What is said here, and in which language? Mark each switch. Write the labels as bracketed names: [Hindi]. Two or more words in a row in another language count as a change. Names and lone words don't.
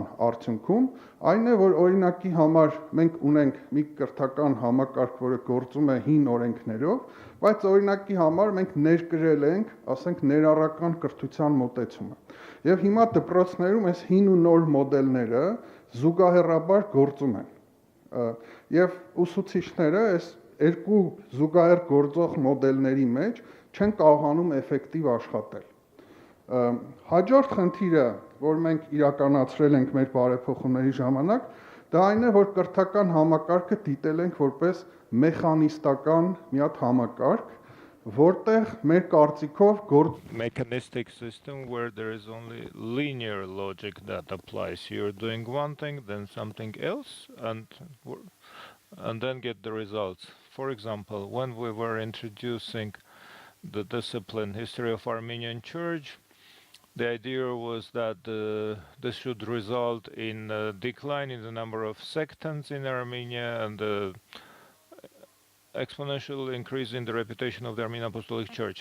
[Armenian] արդյունքում, այն է, որ օրինակի համար մենք ունենք մի կրթական համակարգ, որը գործում է հին օրենքներով, բայց օրինակի համար մենք ներկրել ենք, ասենք, ներառական կրթության մոտեցումը։ Եվ հիմա դպրոցներում այս հին ու նոր մոդելները զուգահեռաբար գործում են։ Եվ ուսուցիչները այս երկու զուգահեռ գործող մոդելների մեջ չեն կարողանում էֆեկտիվ աշխատել։ Հաջորդ խնդիրը, որ մենք իրականացրել ենք մեր բարեփոխումների ժամանակ, դա այն է, որ կրթական համակարգը դիտել ենք որպես մեխանիստական մի հատ համակարգ, որտեղ մեր կարծիքով [English] mechanistic system where there is only linear logic that applies. You're doing one thing, then something else, and then get the results. For example, when we were introducing the discipline history of Armenian Church, the idea was that this should result in a decline in the number of sectants in Armenia and the exponential increase in the reputation of the Armenian Apostolic Church.